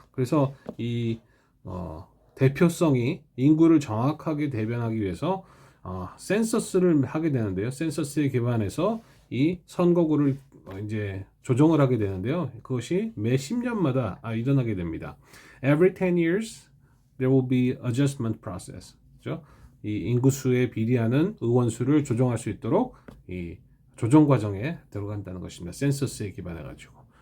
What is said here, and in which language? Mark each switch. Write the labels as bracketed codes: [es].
[ko] 그래서 이 대표성이 인구를 정확하게 대변하기 위해서 센서스를 하게 되는데요. 센서스에 기반해서 이 선거구를 이제 조정을 하게 되는데요. 그것이 매 10년마다 일어나게 됩니다. [en] Every 10 years there will be adjustment process. [ko] 그죠? 이 인구수에 비례하는 의원수를 조정할 수 있도록 이 조정 과정에 들어간다는 것입니다. 센서스에 기반해 가지고.